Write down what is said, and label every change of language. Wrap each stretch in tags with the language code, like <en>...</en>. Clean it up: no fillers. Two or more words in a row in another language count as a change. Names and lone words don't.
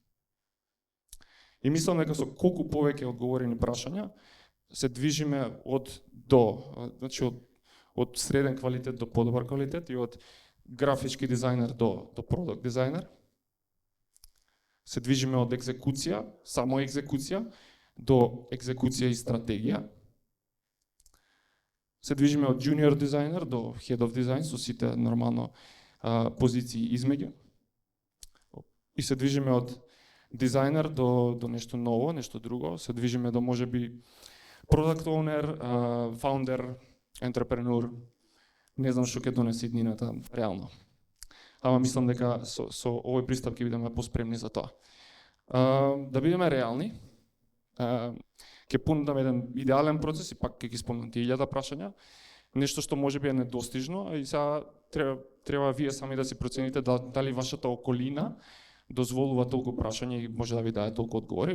<mk>И мислам дека со колку повеќе одговорени прашања се движиме значи од среден квалитет до подобар квалитет и од графички дизајнер до продукт дизајнер. Се движиме од екзекуција, само екзекуција, до екзекуција и стратегија. Се движиме од junior дизајнер до</mk> <en>head of design</en> <mk>со сите нормално позиции измеѓу. И се движиме од дизајнер до нешто ново, нешто друго. Се движиме до можеби</mk> <en>product owner, founder, entrepreneur,</en> <mk>Не знам што ќе донесе иднината реално. Ама мислам дека со овој пристап ќе бидеме поспремни за тоа. Да бидеме реални, ќе понудам еден идеален процес и пак ќе ги спомнам тие 1000 прашања, нешто што можеби е недостижно, и сега треба вие сами да си процените дали вашата околина дозволува толку прашања и може да ви даде толку одговори.</mk>